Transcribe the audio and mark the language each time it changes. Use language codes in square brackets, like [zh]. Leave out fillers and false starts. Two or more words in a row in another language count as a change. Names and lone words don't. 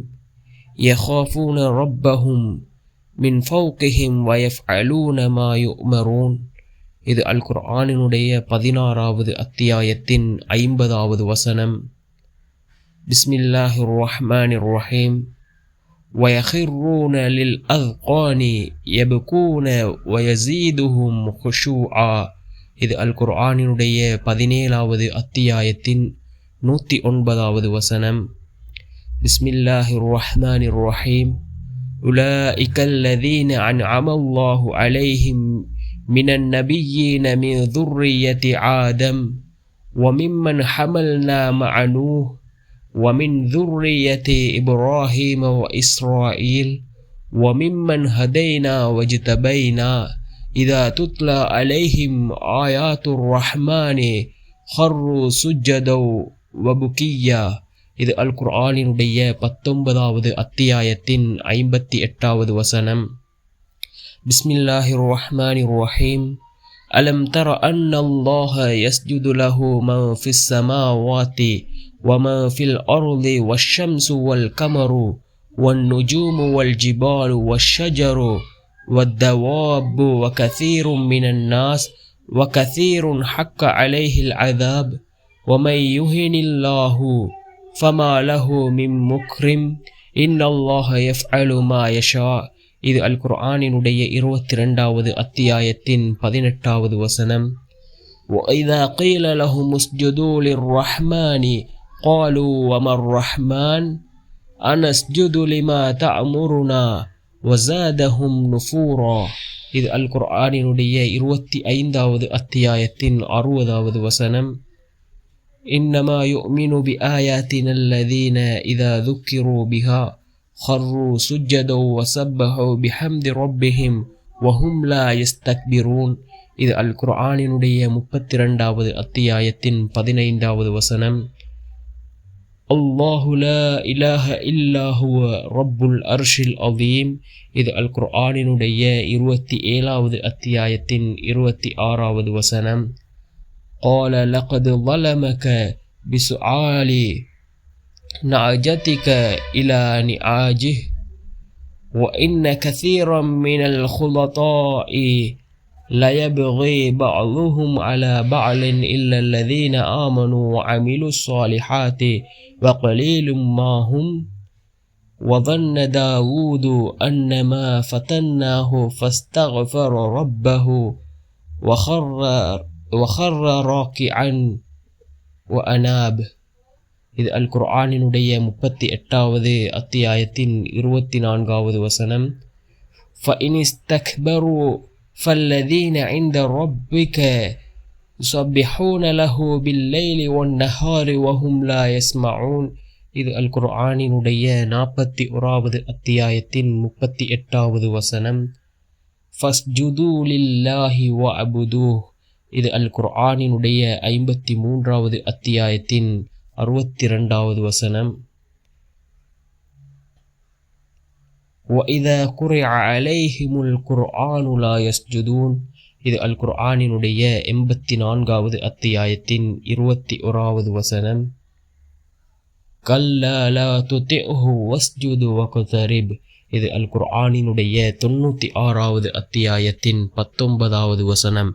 [ar] يخافون ربهم من فوقهم و يفعلون ما يؤمرون. [ta] இது அல் குர்ஆனினுடைய 16வது அத்தியாயத்தின் 50வது வசனம். [ar] بسم الله الرحمن الرحيم. وَيَخِرُّونَ لِلْأَذْقَانِ يَبْكُونَ وَيَزِيدُهُمْ خُشُوعًا. [ta] இது அல் குர்ஆனினுடைய 17வது அத்தியாயத்தின் 109வது வசனம். [ar] بسم الله الرحمن الرحيم. أولئك الذين أنعم الله عليهم من النبيين من ذُرِّيَّةِ آدم وممن حملنا مع نوح ومن ذرية إبراهيم وإسرائيل وممن هدينا واجتبينا إذا تتلى عليهم آيات الرحمن خروا سجدا وبكيا. [ta] இது அல் குர்ஆனினுடைய 19வது அத்தியாயத்தின் 58வது வசனம். [ar] بسم الله الرحمن الرحيم. ألم تر أن الله يسجد له ما في السماوات وما في الأرض والشمس والقمر والنجوم والجبال والشجر والدواب وكثير من الناس وكثير حق عليه العذاب ومن يهن الله فما له من مكرم إن الله يفعل ما يشاء. [ta] இது அல் குர்ஆனினுடைய 22வது அத்தியாயத்தின் 18வது வசனம். [ar] وَإِذَا قِيلَ لَهُمُ اسْجُدُوا لِلرَّحْمَنِ قَالُوا وَمَا الرَّحْمَنُ أَنَسْجُدُ لِمَا تَأْمُرُنَا وَزَادَهُمْ نُفُورًا. [ta] இது அல் குர்ஆனினுடைய 25வது அத்தியாயத்தின் 60வது வசனம். [ar] إِنَّمَا يُؤْمِنُ بِآيَاتِنَا الَّذِينَ إِذَا ذُكِّرُوا بِهَا خَرُّوا سُجَّدًا وَسَبَّحُوا بِحَمْدِ رَبِّهِمْ وَهُمْ لَا يَسْتَكْبِرُونَ. [ta] இது அல் குர்ஆனினுடைய 32வது அத்தியாயத்தின் 15வது வசனம். [ar] الله لا إله إلا هو رب العرش العظيم. [ta] இது அல் குர்ஆனினுடைய 27வது அத்தியாயத்தின் 26வது வசனம். [ar] قال لقد ظلمك بسؤال نعجتك إلى نعاجه وإن كثيرا من الخلطاء ليبغي بعضهم على بعض إلا الذين آمنوا وعملوا الصالحات وقليل ما هم وظن داود أنما فتناه فاستغفر ربه وخر راكعا وأناب. [ta] இது அல் குர்ஆனினுடைய 38வது அத்தியாயத்தின் 24வது வசனம். [ar] فإن استكبروا فالذين عند ربك يسبحون له بالليل والنهار وهم لا يسمعون. [ta] இது அல் குர்ஆனினுடைய 41வது அத்தியாயத்தின் 38வது வசனம். [ar] فاسجدوا لله واعبدوه. [ta] இது அல் குர்ஆனினுடைய 53வது அத்தியாயத்தின் 62வது வசனம். [ar] وَإِذَا قُرِئَ عَلَيْهِمُ الْقُرْآنُ لَا يَسْجُدُونَ. [ta] இது அல் குர்ஆனினுடைய 84வது அத்தியாயத்தின் 21வது வசனம். [ar] كلا لا تطعه واسجد واقترب. [ta] இது அல் குர்ஆனினுடைய 96வது அத்தியாயத்தின் 19வது வசனம்.